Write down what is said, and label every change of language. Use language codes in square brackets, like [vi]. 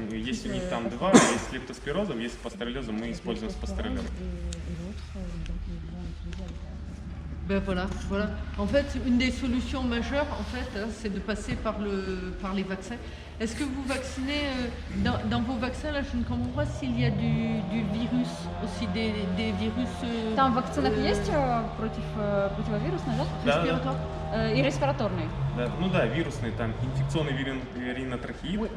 [ru] Есть у них там 2, есть с лептоспирозом, есть с пастереллезом, мы используем с пастереллезом. [fr] Ben voilà. En fait, une des solutions majeures, en fait, c'est de passer par les vaccins. Est-ce que vous vaccinez dans vos vaccins, là, je ne comprends pas s'il y a du virus aussi, des virus. [ru] Там в вакцинах есть противовирусные, да? [fr] Respiratoire. [ru] И респираторные. Да, ну да, вирусный, там инфекционный ринотрахеит.